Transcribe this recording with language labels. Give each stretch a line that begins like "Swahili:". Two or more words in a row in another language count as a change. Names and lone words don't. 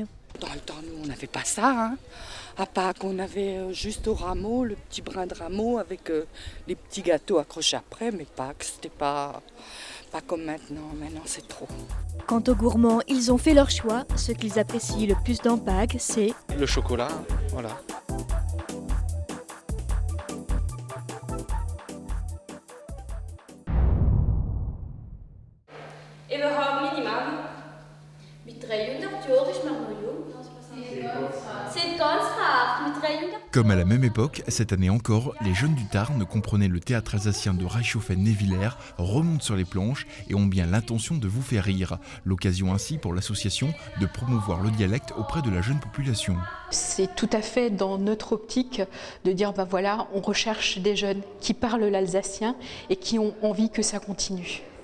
French: Dans le temps, nous, on n'avait pas ça. À Pâques, on avait juste au rameau, le petit brin de rameau avec les petits gâteaux accrochés après. Mais Pâques, c'était pas comme maintenant. Maintenant, c'est trop. Quant aux gourmands, ils ont fait leur choix. Ce qu'ils apprécient le plus dans Pâques, c'est le chocolat, voilà.
German: Überhaupt minimal. Mit 300 Jahren ist man noch jung. C'est ganz rare, mit 300.
French: Comme à la même époque, cette année encore, les jeunes du Tarn comprenaient le théâtre alsacien de Reichshofen-Névillers, remontent sur les planches et ont bien l'intention de vous faire rire. L'occasion ainsi pour l'association de promouvoir le dialecte auprès de la jeune population. C'est tout à fait dans notre optique de dire voilà, on recherche des jeunes qui parlent l'alsacien et qui ont envie que ça continue.